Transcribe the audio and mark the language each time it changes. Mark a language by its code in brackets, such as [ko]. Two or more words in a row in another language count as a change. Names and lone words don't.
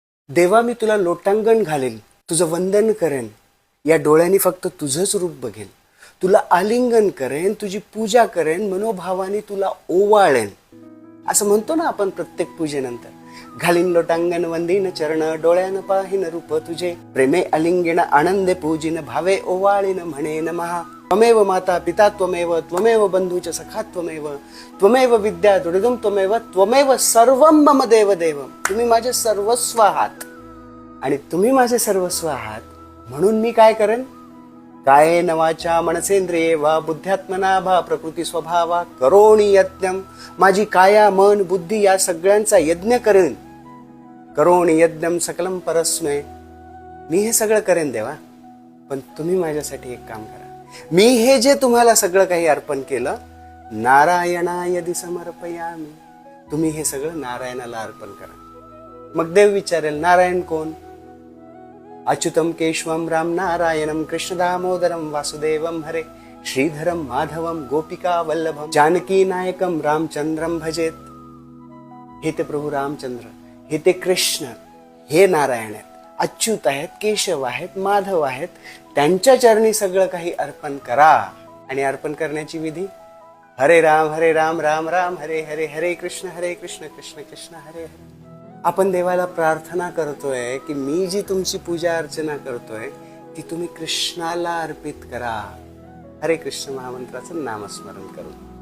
[mr] देवा, मी तुला लोटांगण घालेल, तुझं वंदन करेन, या डोळ्यांनी फक्त तुझंच रूप बघेन, तुला आलिंगन करेन, तुझी पूजा करेन, मनोभावाने तुला ओवाळेन, असं म्हणतो ना आपण प्रत्येक पूजेनंतर. घालीन लोटांगण वंदीन चरण, डोळ्यानं पाहिन रूप तुझे, प्रेमे अलिंगण आनंदे पूजिन, भावे ओवाळीन म्हणेन महा. [sa] त्वमेव माता पिता त्वमेव, त्वमेव बंधूच सखा त्वमेव, त्वमेव विद्या दुर्गम त्वमेव, त्वमेव सर्वं मम देव देव. [mr] तुम्ही माझे सर्वस्व आहात आणि तुम्ही माझे सर्वस्व आहात, म्हणून मी काय करेन? [sa] कायेन वाचा मनसेंद्रिये वा बुद्ध्यात्मना भा प्रकृती स्वभावा करोणी यज्ञम. [mr] माझी काया मन बुद्धी या सगळ्यांचा यज्ञ करेन. [sa] करोणी यज्ञम सकलम परस्मै. [mr] मी हे सगळं करेन देवा, पण तुम्ही माझ्यासाठी एक काम करा. मी हे जे तुम्हाला सगळं काही अर्पण केलं, [sa] नारायणाय समर्पयामि. [mr] तुम्ही हे सगळं नारायणाला अर्पण करा. मग देव विचारेल, नारायण कोण? [sa] अच्युतम केशवम राम नारायणम कृष्ण दामोदरम वासुदेवम हरे श्रीधरम माधवम गोपिका वल्लभम जानकी नायकम रामचंद्रम भजेत. [mr] हे ते प्रभू रामचंद्र, हे ते कृष्ण, हे नारायण आहेत, अच्युत आहेत, केशव आहेत, माधव आहेत. त्यांच्या चरणी सगळं काही अर्पण करा. आणि अर्पण करण्याची विधी, [sa] हरे राम राम राम हरे हरे, हरे कृष्ण कृष्ण कृष्ण हरे हरे. [mr] आपण देवाला प्रार्थना करतोय की मी जी तुमची पूजा अर्चना करतोय ती तुम्ही कृष्णाला अर्पित करा. हरे कृष्ण महामंत्राचं नामस्मरण करून